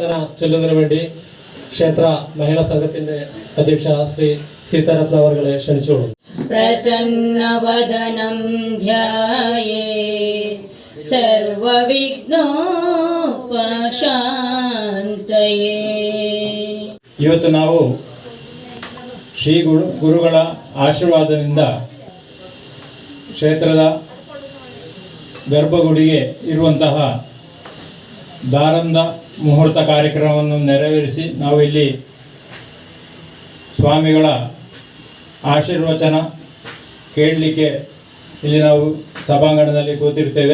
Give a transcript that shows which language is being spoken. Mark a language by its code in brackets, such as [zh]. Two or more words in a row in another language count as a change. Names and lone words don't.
[ml] ചൊല്ലുന്നതിന് വേണ്ടി ക്ഷേത്ര മഹിളാ സംഘത്തിന്റെ അധ്യക്ഷ ശ്രീ സീതാരത്ന അവർകളെ ക്ഷണിച്ചോളൂ. [sa] പ്രസന്നവദനം ധ്യായേ ಸರ್ವವಿಘ್ನೋಪಶಾಂತಯೇ. [kn] ಇವತ್ತು ನಾವು ಶ್ರೀ ಗುರುಗಳ ಆಶೀರ್ವಾದದಿಂದ ಕ್ಷೇತ್ರದ ಗರ್ಭಗುಡಿಗೆ ಇರುವಂತಹ ದಾರಂದ ಮುಹೂರ್ತ ಕಾರ್ಯಕ್ರಮವನ್ನು ನೆರವೇರಿಸಿ ನಾವು ಇಲ್ಲಿ ಸ್ವಾಮಿಗಳ ಆಶೀರ್ವಚನ ಕೇಳಲಿಕ್ಕೆ ಇಲ್ಲಿ ನಾವು ಸಭಾಂಗಣದಲ್ಲಿ ಕೂತಿರ್ತೇವೆ.